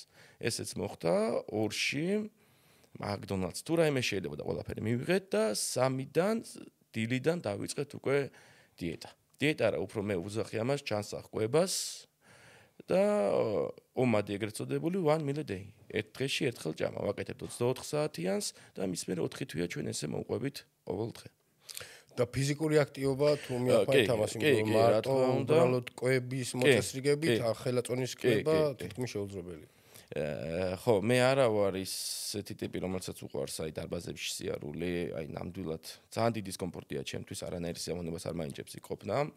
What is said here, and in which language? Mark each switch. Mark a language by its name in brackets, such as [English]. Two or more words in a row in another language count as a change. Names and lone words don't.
[Georgian] ესეც მოხდა 2-ში McDonald's თუ რაიმე შეიძლება და ყველაფერი მივიღეთ და 3-დან დილიდან დავიწყეთ უკვე დიეტა. დიეტა რა, უფრო მე უძახი ამას ჩანსახკვებას და ომადი ეგრეთ წოდებული [English] 1 meal a day. [Georgian] ერთ დღეში ერთხელ ჭამა, ვაკეთებთ 24 საათიანს და მის მერე 4 თვეა ჩვენ ესე მოვყვებით ყოველ დღე. და ფიზიკური აქტივობა თუ მიაყვანთ ამას, იმიტომ რომ მარტო უბრალოდ კვების მოწესრიგებით, ხელაწონის კვება თითქმის შეუძლებელია. ხო, მე არა ვარ ისეთი ტიპი, რომელსაც უყვარს აი დარბაზებში სიარული, აი ნამდვილად ძალიან დიდი დისკომფორტია ჩემთვის, არანაირი სიამოვნებას არ მაინჭებს იქ ყოფნა.